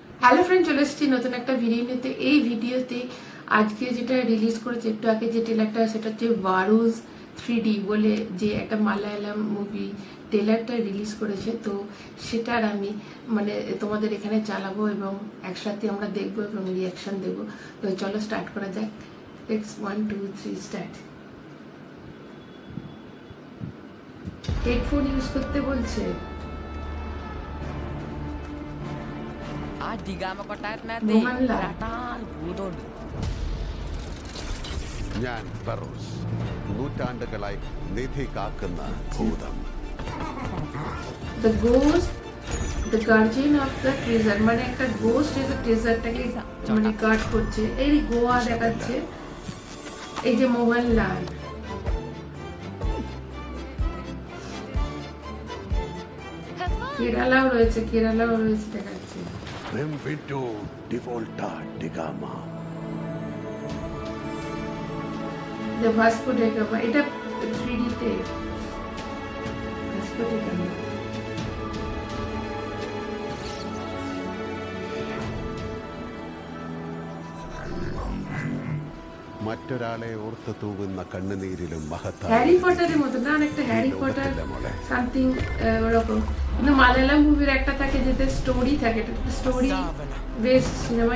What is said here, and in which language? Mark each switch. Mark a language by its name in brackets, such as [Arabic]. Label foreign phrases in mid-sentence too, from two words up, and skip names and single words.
[English] hello friend, [Bangla] চলে এসেছি নতুন একটা ভিডিও নিতে। এই ভিডিওতে আজকে যেটা রিলিজ করেছে একটু আগে যে ট্রেলারটা, সেটা হচ্ছে ভারুস 3D বলে যে একটা মালায়ালাম মুভি ট্রেলারটা রিলিজ করেছে। তো সেটার আমি তোমাদের এখানে চালাবো এবং একসাথে আমরা দেখবো এবং রিয়াকশন দেবো। তো চলো স্টার্ট করা যাক। 1 2 3 স্টার্ট। [English] headphone use [Bangla] করতে বলছে। [Malayalam] ഞാൻ ഫറോസ്, നൂറ്റാണ്ടുകളായി നിധി കാക്കുന്ന ഭൂതം. [English] The ghost, the guardian of the treasure, [Bangla] মানে একটা গোস্ট এই ট্রেজারটাকে গার্ড করছে। এই গোয়া দেখাচ্ছে, এই যে মোহনলাল, কেরালাও রয়েছে দেখাচ্ছে। [Italian] Benvenuto di volta di Gama. [Bangla] The Vasco da Gama, এটা 3D তে Vasco da Gama। [Malayalam] മറ്റൊരാളെ ഓർത്ത് തൂകുന്ന കണ്ണുനീരിലും മഹത്തായ [Bangla] হ্যারি পটারের মতো না, অনেকটা হ্যারি পটার সামথিং ওরকম। কিন্তু মালায়ালাম মুভির একটা থাকে যেটা স্টোরি থাকে, এটা [English] story base [Bangla] সিনেমা।